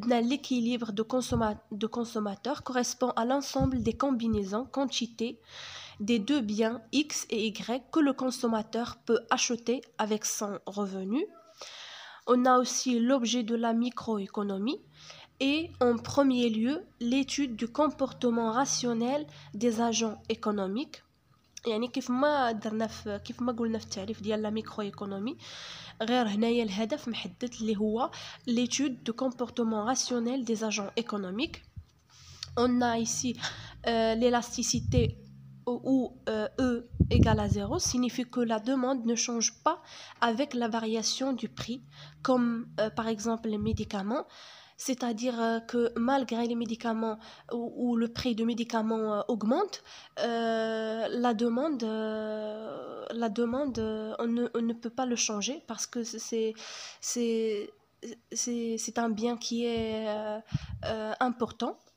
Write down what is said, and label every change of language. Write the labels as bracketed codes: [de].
[fr] L'équilibre de consommateurs correspond à l'ensemble des combinaisons quantités des deux biens X et Y que le consommateur peut acheter avec son revenu. On a aussi l'objet de la microéconomie et en premier lieu l'étude du comportement rationnel des agents économiques. [ar] يعني كيف ما قلنا في التعريف ديال لا ميكرو ايكونومي، غير هنايا الهدف محدد اللي هو [fr] l'étude du comportement rationnel des agents économiques. On a ici l'élasticité où E égale à 0 signifie que la demande ne change pas avec la variation du prix, comme par exemple les médicaments. C'est-à-dire que malgré les médicaments ou le prix de médicaments augmente, la demande on ne peut pas le changer parce que c'est un bien qui est important.